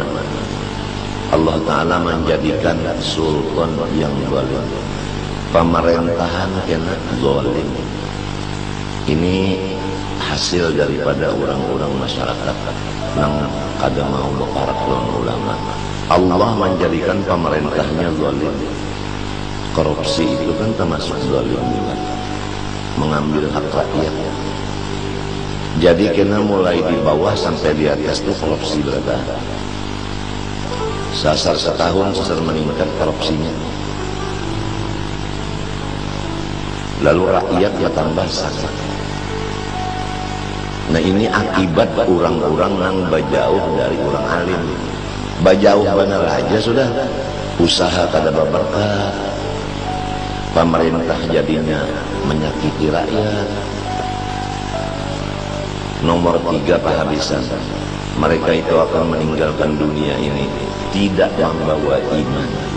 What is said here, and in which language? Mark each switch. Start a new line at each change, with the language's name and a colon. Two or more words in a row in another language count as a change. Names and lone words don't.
Indonesian: Allah Ta'ala menjadikan sultan yang zalim, pemerintahan kena zalim. Ini hasil daripada orang-orang masyarakat yang kada mau berparak lawan ulama. Allah menjadikan pemerintahnya zalim. Korupsi itu kan termasuk zalim juga, mengambil hak rakyat. Jadi kena mulai di bawah sampai di atas itu korupsi berada.
Banjar: Sasar setahun sasar meningkat korupsinya.
Indonesian: Lalu rakyat bertambah sakit. Nah ini akibat orang-orang yang bajauh dari orang alim.
Banjar: Bajauh benar aja sudah, usaha kada berberkah, pemerintah jadinya menyakiti rakyat.
Indonesian: Nomor 3, penghabisan. Mereka itu akan meninggalkan dunia ini tidak membawa iman.